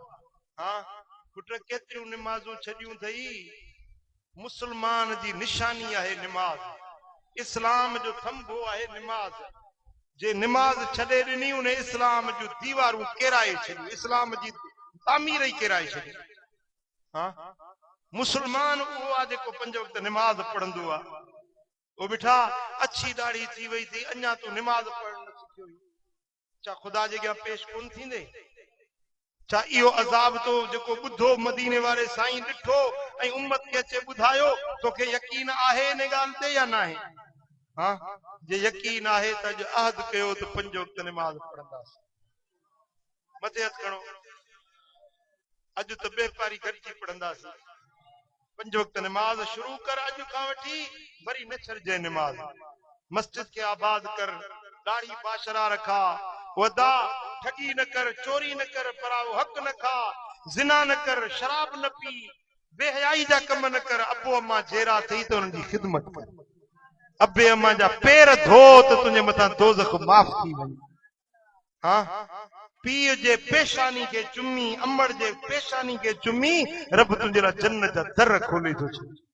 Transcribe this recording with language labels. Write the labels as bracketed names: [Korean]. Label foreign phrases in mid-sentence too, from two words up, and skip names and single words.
[Sindhi] हा पुट, केतिरियूं निमाज़ूं छॾियूं अथई, मुसलमान जी निशानी आहे निमाज़, इस्लाम जो थंभो आहे निमाज़, जे निमाज़ छॾे ॾिनी उन इस्लाम जूं दीवारूं केराए छॾियूं, इस्लाम जी तामीर ई केराए छॾी। हा मुसलमान उहो आहे जेको 5 वक़्त निमाज़ पढ़ंदो आहे। वो बिठा अच्छी दाढ़ी थी वई थी, अञा तूं निमाज़ पढ़ण न सिखियो, छा ख़ुदा जे अॻियां पेश कोन थींदे? छा इहो अज़ाब तो जेको ॿुधो मदीने वारे साईं ॾिठो ऐं उम्मत खे अचे ॿुधायो, तोखे यकीन आहे इन ॻाल्हि ते या न आहे? हा जे यकीन आहे त अॼु अहद कयो त 5 वक़्त निमाज़ पढ़ंदासीं। मथे हथ खणो, अॼु त बेपारी गॾिजी पढ़ंदासीं। 5 वक़्त निमाज़ शुरू कर, अॼु खां वठी वरी न छॾिजे निमाज़। मस्जिद खे आबाद कर, दाढ़ी बाशरा रखा, वदा ठगी न कर, चोरी न कर, पराओ हक न खा, जिना न कर, शराब न पी, बेहयाई जा कम न कर, अबो अम्मा जेरा थई त उन्हनि जी खिदमत कर, अबे अम्मा जा पेर धो त तुंहिंजे मथां दोज़ख माफ़ थी वञे। हा पीउ जे पेशानी खे चुमी, अमड़ जे पेशानी खे चुमी, रब तुंहिंजे लाइ जन्नत जा दर खोले थो छॾे।